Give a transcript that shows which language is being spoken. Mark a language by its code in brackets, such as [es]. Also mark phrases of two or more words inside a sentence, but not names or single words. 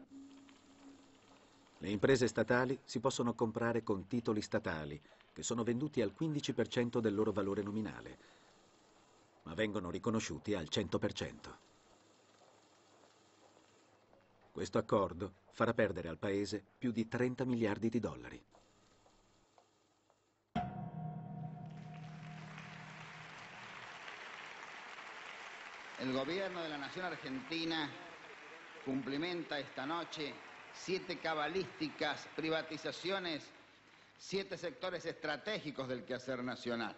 [it] Le imprese statali si possono comprare con titoli statali, che sono venduti al 15% del loro valore nominale, ma vengono riconosciuti al 100%. Questo accordo farà perdere al Paese più di 30 miliardi di dollari. [es] El gobierno de la Nación Argentina cumplimenta esta noche 7 cabalísticas privatizaciones, 7 sectores estratégicos del quehacer nacional.